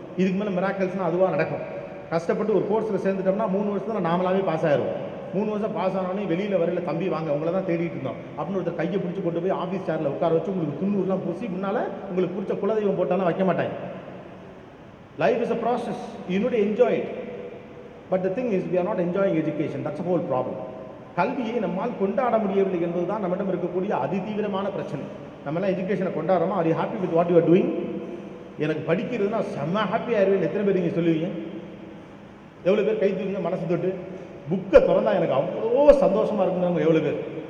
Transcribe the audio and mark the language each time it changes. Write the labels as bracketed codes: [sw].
[ta] இதுக்கு மேலே மிராக்கல்ஸ்னால் அதுவாக நடக்கும். கஷ்டப்பட்டு ஒரு கோர்ஸில் சேர்ந்துட்டோம்னா 3 வருஷத்தில் நாமளாவே பாஸ் ஆயிடுவோம். 3 வருஷம் பாஸ் ஆனோடனே வெளியில் வரையில தம்பி வாங்க உங்களை தான் தேடிட்டு இருந்தோம் அப்படின்னு ஒருத்தர் கையை பிடிச்சி கொண்டு போய் ஆஃபீஸ் சேரில் உட்கார வச்சு உங்களுக்கு துண்ணூறுலாம் பூசி முன்னால் உங்களுக்கு பிடிச்ச குலதெய்வம் போட்டாலும் வைக்க மாட்டாங்க. [en] Life is a process. You need to enjoy it. But the thing is, we are not enjoying education. That's the whole problem. [ta] கல்வியை நம்மால் கொண்டாட முடியவில்லை என்பது தான் நம்மிடம் இருக்கக்கூடிய அதிதீவிரமான பிரச்சனை. நம்மளாம் எஜுகேஷனை கொண்டாடுறோமா? [en] Are you happy with what you are doing? [ta] எனக்கு படிக்கிறதுனா செம்ம ஹாப்பி ஆயிடுவேன். எத்தனை பேர் நீங்கள் சொல்லுவீங்க? எவ்வளோ பேர் கை தூக்குங்க மனசு தொட்டு? புக்கை திறந்தா எனக்கு அவ்வளோ சந்தோஷமாக இருக்குங்கிறவங்க எவ்வளோ பேர்?